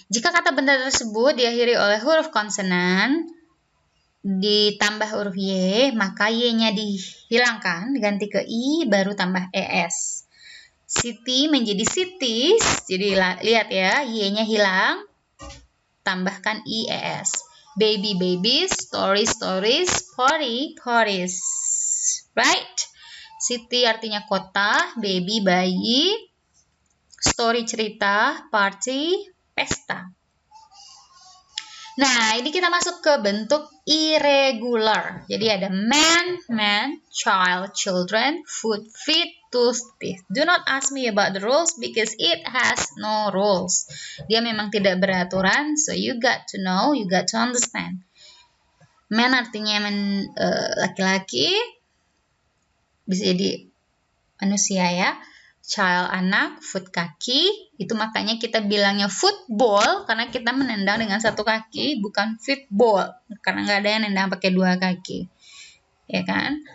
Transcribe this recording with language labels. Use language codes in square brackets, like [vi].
[id] Jika kata benda tersebut diakhiri oleh huruf konsonan ditambah huruf Y, maka Y-nya dihilangkan, diganti ke I, baru tambah ES. City menjadi cities, jadi lihat ya, Y-nya hilang, tambahkan IES. [en] Baby, babies, stories, parties. Right? [id] City artinya kota, baby, bayi, story cerita, party, pesta. Nah, ini kita masuk ke bentuk irregular. Jadi ada [en] man, child, children, food, feet, tooth, teeth. Do not ask me about the rules because it has no rules. [id] Dia memang tidak beraturan, [en] so you got to know, you got to understand. [id] Man artinya laki-laki, bisa jadi manusia ya. Child anak, foot kaki, itu makanya kita bilangnya football karena kita menendang dengan satu kaki, bukan football karena nggak ada yang nendang pakai dua kaki, ya kan?